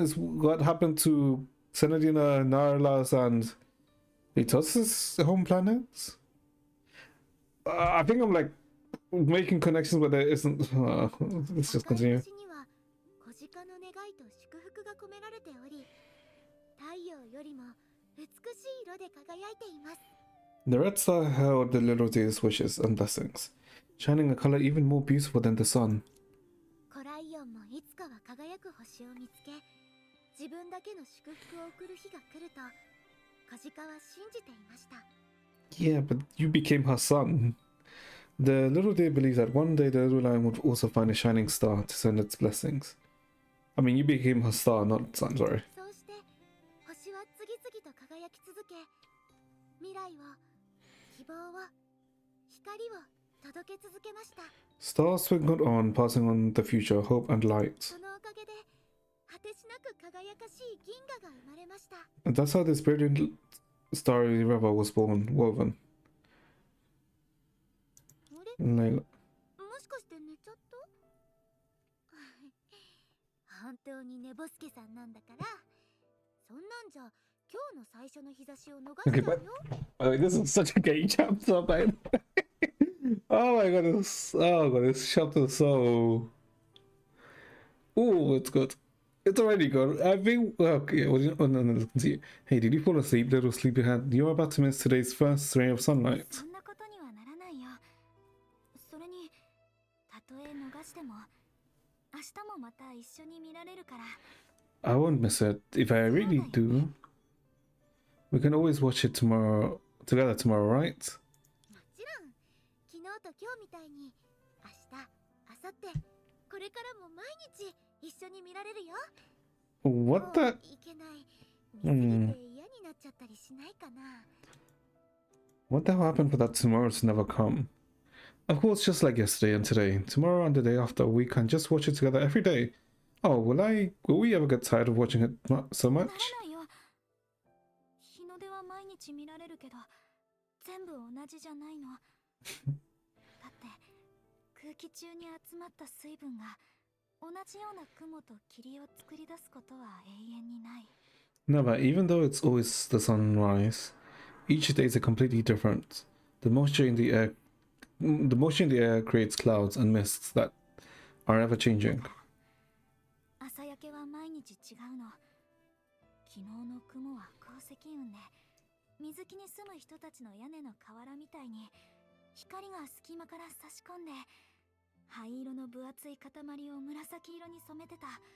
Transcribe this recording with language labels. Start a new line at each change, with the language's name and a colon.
English: Is what happened to Senadina, Narlas, and Litos' home planets. I think I'm like making connections, but there isn't. Let's just continue.
Japanese: 赤い星には小鹿の願いと祝福が込められており、太陽よりも美しい色で輝いています。
English: The red star held the little deer's wishes and blessings, shining a color even more beautiful than the sun.
Japanese: コライオンもいつかは輝く星を見つけ、自分だけの祝福を送る日が来ると小鹿は信じていました。
English: Yeah, but you became her son. The little deer believed that one day the little lion would also find a shining star to send its blessings. I mean, you became her star, not son, sorry.
Japanese: そうして星は次々と輝き続け、未来を、希望を、光を届け続けました。
English: Stars twinkled on, passing on the future, hope and light.
Japanese: そのおかげで果てしなく輝かしい銀河が生まれました。
English: And that's how this brilliant starry river was woven.
Japanese: あれ、
English: Layla.
Japanese: もしかして寝ちゃった本当に寝ぼすけさんなんだから、そんなんじゃ今日の最初の日差しを逃し
English: Okay,
Japanese: ちゃ
English: but
Japanese: うよ。
English: oh, this is such a gay chapter, man. Oh my god, this chapter is so. Oh, it's good. It's already good. I think. Okay, oh, no, let's continue. Hey, did you fall asleep, little sleepyhead? You're about to miss today's first ray of sunlight.
Japanese: そんなことにはならないよ。それに、たとえ逃しても、明日もまた一緒に見られるから。
English: I won't miss it. If I really do, we can always watch it together tomorrow, right?
Japanese: もちろん、昨日と今日みたいに、明日、明後日、これからも毎日一緒に見られるよ。
English: What the?
Japanese: いけない。見すぎて嫌になっちゃったりしないかな。
English: What the hell happened for that tomorrow to never come? Of course, just like yesterday and today, tomorrow and the day after, we can just watch it together every day. Oh, will we ever get tired of watching it so
Japanese: な
English: much?
Japanese: らないよ。日の出は毎日見られるけど、全部同じじゃないの。だって空気中に集まった水分が同じような雲と霧を作り出すことは永遠にない。
English: No, but even though it's always the sunrise, each day is completely different. The moisture in the air creates clouds and mists that are ever changing.
Japanese: 朝焼けは毎日違うの。昨日の雲は降石雲で、水木に住む人たちの屋根の瓦みたいに光が隙間から差し込んで、灰色の分厚い塊を紫色に染めてた。